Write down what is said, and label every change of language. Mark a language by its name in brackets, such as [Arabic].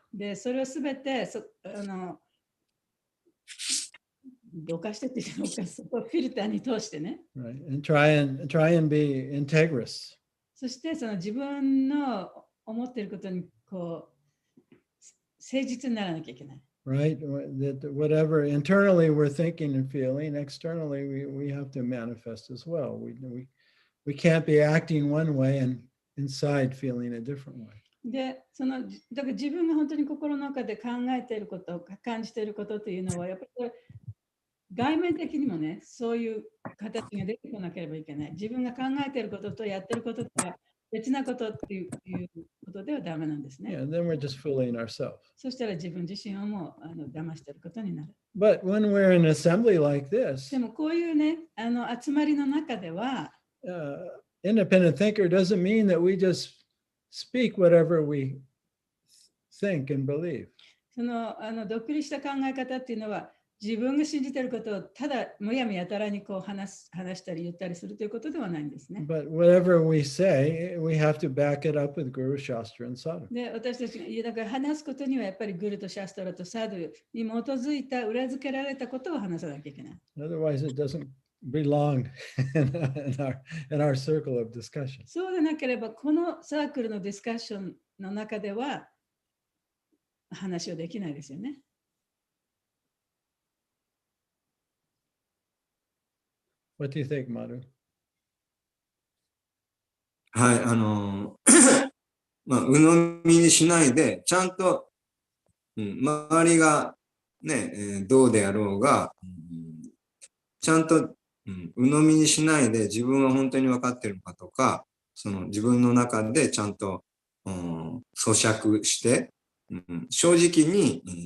[Japanese] でそれをすべてどかしてっていうのか、そこをフィルターに通してね。 [English] Right, and try and be integrous. [Japanese] そしてその自分の思っていることにこう誠実にならなきゃいけない。 [English] Right, that whatever internally we're thinking and feeling, externally we have to manifest as well. We can't be acting one way and inside feeling a different way. [Japanese] でだから自分が本当に心の中で考えていること、感じていることというのは、やっぱり外面的にもね、そういう形が出てこなければいけない。自分が考えていることとやっていることとは別なことっていうことではダメなんですね。 [English] Yeah, then we're just fooling ourselves. [Japanese] そしたら自分自身をもう騙していることになる。 [English] But when we're in an assembly like this, [Japanese] でもこういうね、集まりの中では、 [English] independent thinker doesn't mean that we just speak whatever we think and believe. [Japanese] その独立した考え方っていうのは、自分が信じていることをただむやみやたらにこう話したり言ったりするということではないんですね。 [English] But whatever we say, we have to back it up with Guru, Shastra, and Sadhu. [Japanese] で、私たちがだから話すことにはやっぱりグルとシャストラとサドゥに基づいた裏付けられたことを話さなきゃいけない。 [English] Otherwise, it doesn't belong in our circle of discussion. [Japanese] そうでなければ、このサークルのディスカッションの中では話をできないですよね。 [English] What do you think, Madhu? [Japanese] はい、鵜呑みにしないで、ちゃんと、周りがね、どうであろうが、ちゃんと、鵜呑みにしないで自分は本当に分かってるのかとか、その自分の中でちゃんと、咀嚼して、正直に、